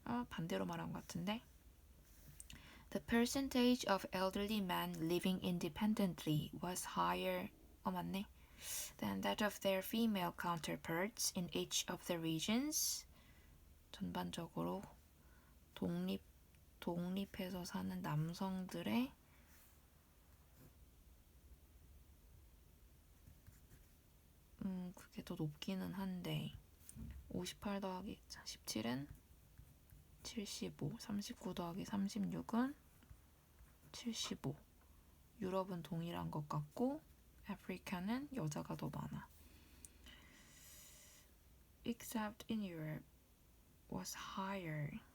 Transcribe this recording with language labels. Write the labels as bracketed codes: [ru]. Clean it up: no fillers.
[ko] 반대로 말한 것 같은데? [en] The percentage of elderly men living independently was higher, [ko] 맞네, [en] than that of their female counterparts in each of the regions. [ko] 전반적으로 독립해서 사는 남성들의 그게 더 높기는 한데 58 더하기 17은 75, 39 더하기 36은 75. 유럽은 동일한 것 같고 아프리카는 여자가 더 많아. [en] Except in Europe was higher.